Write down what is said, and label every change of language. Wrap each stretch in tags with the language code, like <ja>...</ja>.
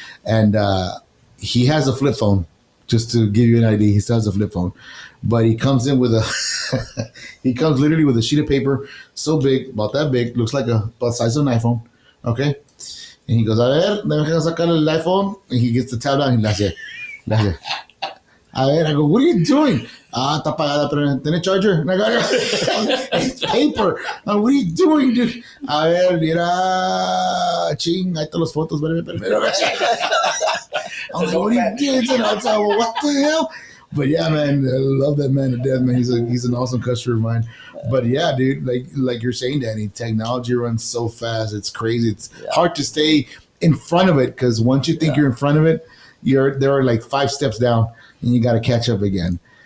<en>And he has a flip phone. Just to give you an idea, he still has a flip phone, but he comes in with he comes literally with a sheet of paper so big, about that big, looks like about the size of an iPhone. Okay. And he goes,</en> <es>a ver, déjame sacar el iPhone.</es> <en>And he gets the tab down and</en> <es>le hace. A ver,</es> <en>I go, what are you doing?</en> <es>Está apagada, pero ¿tiene charger?</es> <en>And I go, it's paper. What are you doing, dude?</en> <es>A ver, mira, ching, ahí están las fotos.</es> <en>I was like, what are you doing? And I was like, well, what the hell? But yeah, man, I love that man to death, man. He's an awesome customer of mine. But yeah, dude, like you're saying, Danny, technology runs so fast. It's crazy. It's hard to stay in front of it because once you think you're in front of it, there are like 5 steps down and you got to catch up again.</en>